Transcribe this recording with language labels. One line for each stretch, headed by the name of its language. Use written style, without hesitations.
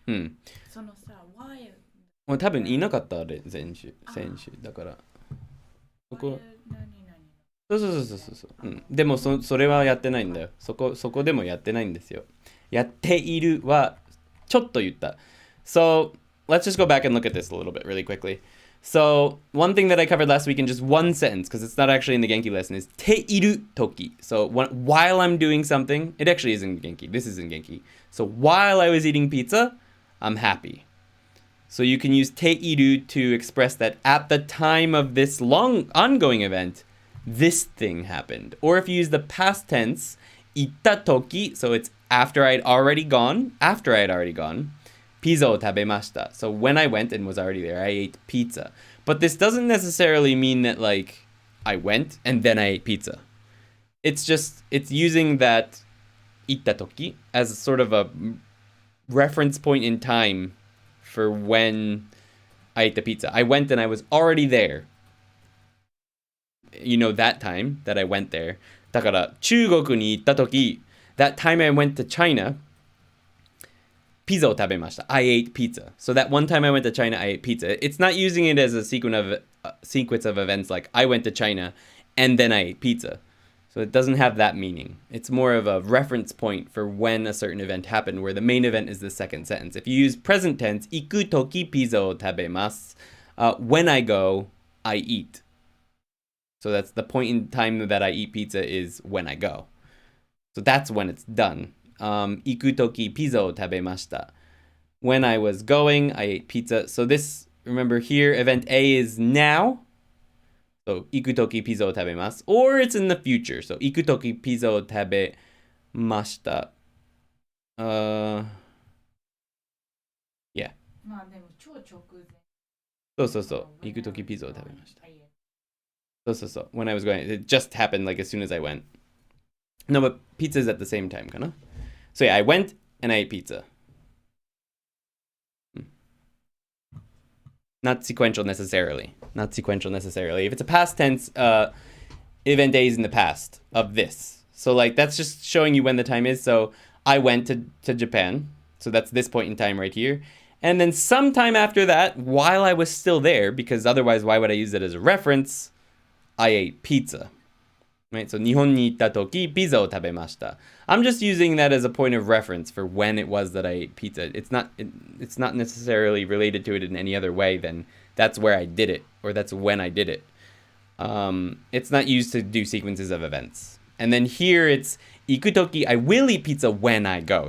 Japanese: うん。そのさ、while もう多分いなかったあれ先週だからそこそう、うん、でもそれはやってないんだよ。そこでもやってないんですよ。やっているはちょっと言った。
English: So let's just go back and look at this a little bit really quickly. So one thing that I covered last week in just one sentence, because it's not actually in the Genki lesson, is ている時. So while I'm doing something, it actually is in Genki. This is in Genki. So while I was eating pizza, I'm happy. So you can use ている to express that at the time of this long ongoing event, this thing happened. Or if you use the past tense, 行った時, so it's after I'd already gone,
Japanese: pizzaを食べました.
English: So when I went and was already there, I ate pizza. But this doesn't necessarily mean that like I went and then I ate pizza. It's using that 行った時 as sort of a reference point in time for when I ate the pizza. I went and I was already there. You know that time that I went there.
Japanese: だから中国に行った時
English: that time I went to China,
Japanese: pizza を食べました.
English: I ate pizza. So that one time I went to China, I ate pizza. It's not using it as a sequence of events like I went to China and then I ate pizza. So it doesn't have that meaning. It's more of a reference point for when a certain event happened, where the main event is the second sentence. If you use present tense,
Japanese: 行く時ピザを食べます.
English: When I go, I eat. So that's the point in time that I eat pizza is when I go. So that's when it's done.
Japanese: 行く時ピザを食べました.
English: When I was going, I ate pizza. So this, remember here, event A is now.
Japanese: So 行く時ピザを食べます.
English: Or it's in the future.
Japanese: So 行く時ピザを食べました.
English: Yeah.
Japanese: まあでも超直前。そう。行く時ピザを食べました.
English: So. When I was going, it just happened like as soon as I went. No, but pizza is at the same time, kana? So yeah, I went and I ate pizza. Not sequential necessarily. If it's a past tense, event A is in the past of this. So like that's just showing you when the time is. So I went to Japan. So that's this point in time right here. And then sometime after that, while I was still there, because otherwise why would I use it as a reference, I ate pizza. Right?
Japanese: So 日本に行った時、ピザを食べました。
English: I'm just using that as a point of reference for when it was that I ate pizza. It's not necessarily related to it in any other way than that's where I did it, or that's when I did it. It's not used to do sequences of events. And then here it's 行く時, I will eat pizza when I go.